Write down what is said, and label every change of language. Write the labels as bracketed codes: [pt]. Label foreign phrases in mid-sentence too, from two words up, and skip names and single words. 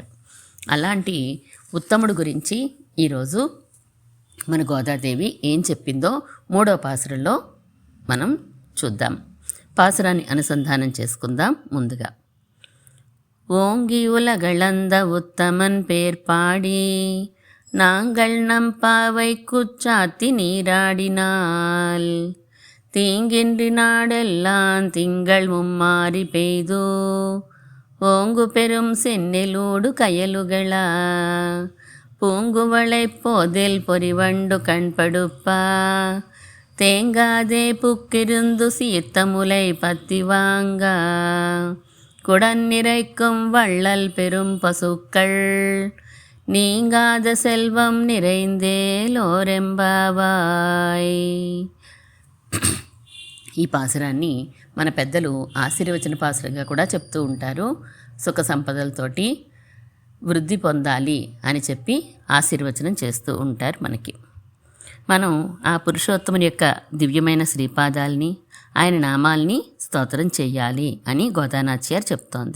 [te] అలాంటి ఉత్తముడు గురించి ఈరోజు మన గోదాదేవి ఏం చెప్పిందో 3వ పాసురంలో మనం చూద్దాం. పాసురాన్ని అనుసంధానం చేసుకుందాం. [ta] ముందుగా ஓங்கி உலகளந்த உத்தமன் பேர்பாடி நாங்கள் நம் பாவை குச்சாத்தி நீராடினால் தீங்கின்றி நாடெல்லாம் திங்கள் மும்மாறி பெய்து ஓங்கு பெரும் சென்னெலூடு கயலுகள பூங்குவளை போதில் பொறிவண்டு கண்படுப்பா தேங்காதே புக்கிருந்து சீத்த முலை பத்தி வாங்க குடநிறைக்கும் வள்ளல் பெரும் பசுக்கள் நீங்காத செல்வம் நிறைந்தேలోరెంబావాయ్. [te] ఈ పాసురాన్ని మన పెద్దలు ఆశీర్వచన పాసురంగా కూడా చెప్తూ ఉంటారు. సుఖ సంపదలతోటి వృద్ధి పొందాలి అని చెప్పి ఆశీర్వచనం చేస్తూ ఉంటారు మనకి. మనం ఆ పురుషోత్తముని యొక్క దివ్యమైన శ్రీపాదాల్ని, ఆయన నామాల్ని స్తోత్రం చెయ్యాలి అని గోదానాచార్య చెప్తోంది.